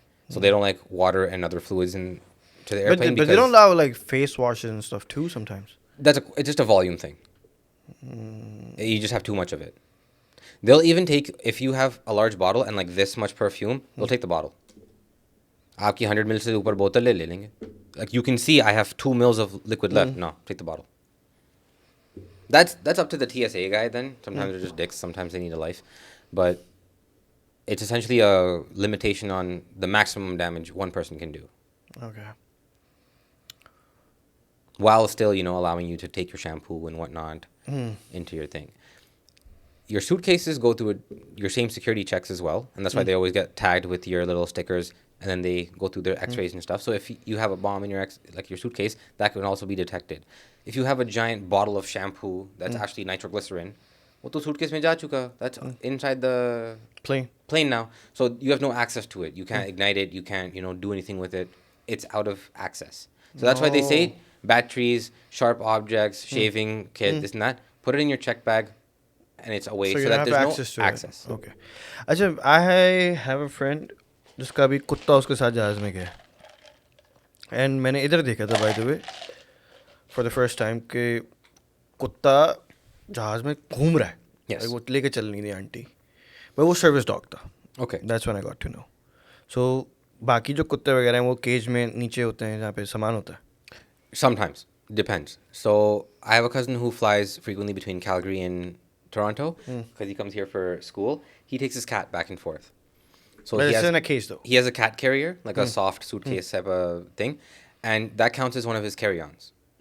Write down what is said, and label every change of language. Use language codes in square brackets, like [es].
[en] So they don't like water and other fluids in to the airplane. But they don't allow like face washes and stuff too sometimes. It's just a volume thing. You just have too much of it. They'll even take, if you have a large bottle and like this much perfume, they'll take the bottle. [hi] आपकी 100 ml से ऊपर बोतल ले लेंगे. [en] Like you can see I have 2 mils of liquid left. No, take the bottle. That's up to the TSA guy then. Sometimes they're just dicks. Sometimes they need a life. But it's essentially a limitation on the maximum damage one person can do. Okay. While still, allowing you to take your shampoo and whatnot into your thing. Your suitcases go through your same security checks as well. And that's why they always get tagged with your little stickers. And then they go through their x-rays and stuff. So if you have a bomb in your suitcase, that can also be detected. If you have a giant bottle of shampoo that's actually nitroglycerin, [hi] वो तो suitcase में जा चुका. [en] That's inside the plane now. So you have no access to it. You can't ignite it. You can't, do anything with it. It's out of access. So that's why they say batteries, sharp objects, shaving kit, this and that. Put it in your check bag, and it's away so that there's no access. Okay. [hi] अच्छा, [en] I have a friend [hi] जिसका भी कुत्ता उसके साथ जहाज में गया. And मैंने इधर देखा था [en] by the way for the first time [hi] कि कुत्ता जहाज में घूम रहा है. [en] Yes. [hi] Like, वो लेके चल नहीं रही आंटी. But वो सर्विस डॉग था. [en] Okay. That's when I got to know. [hi] So बाकी जो कुत्ते वगैरह हैं वो केज में नीचे होते हैं जहाँ पे सामान होता है. [en] Sometimes. Depends. So I have a cousin who flies frequently between Calgary and Toronto because he comes here for school. He takes his cat back and forth. So But it's in a case though. He has a cat carrier, like a soft suitcase type of thing. And that counts as one of his carry-ons.